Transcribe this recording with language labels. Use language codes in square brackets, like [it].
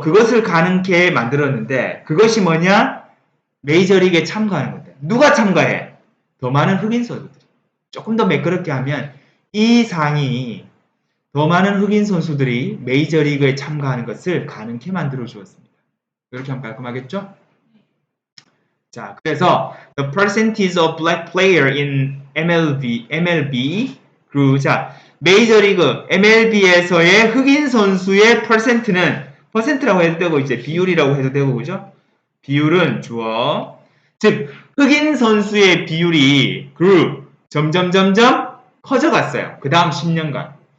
[ko] 그것을 가능케 만들었는데 그것이 뭐냐? 메이저리그에 참가하는 건데. 누가 참가해? 더 많은 흑인 선수들. 조금 더 매끄럽게 하면 이 상이 더 많은 흑인 선수들이 메이저리그에 참가하는 것을 가능케 만들어 주었습니다. 이렇게 하면 깔끔하겠죠? 자, 그래서 [en] the percentage of black player in MLB grew. [ko] 자, 메이저리그 MLB에서의 흑인 선수의 퍼센트라고 해도 되고 이제 비율이라고 해도 되고 그죠? 비율은 주어. 즉 흑인 선수의 비율이 grew 점점 커져갔어요. 그 다음 10년간.